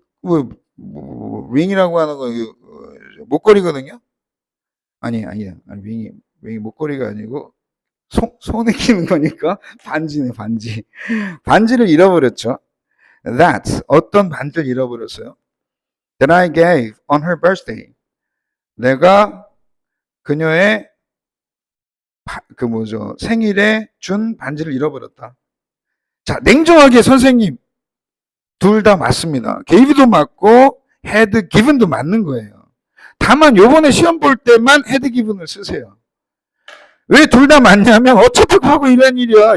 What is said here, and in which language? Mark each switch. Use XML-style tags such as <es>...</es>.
<ko>ring이라고 하는 거 목걸이거든요. 아니야. ring이 목걸이가 아니고 손에 끼는 거니까 반지네, 반지. 반지를 잃어버렸죠. That 어떤 반지를 잃어버렸어요?</ko> <en>That I gave on her birthday.</en> <ko>내가 그녀의 생일에 준 반지를 잃어버렸다. 자, 냉정하게 선생님 둘 다 맞습니다. gave도 맞고 had given도 맞는 거예요. 다만 요번에 시험 볼 때만 had given을 쓰세요. 왜 둘 다 맞냐면 어차피 과거 이런 일이야.</ko>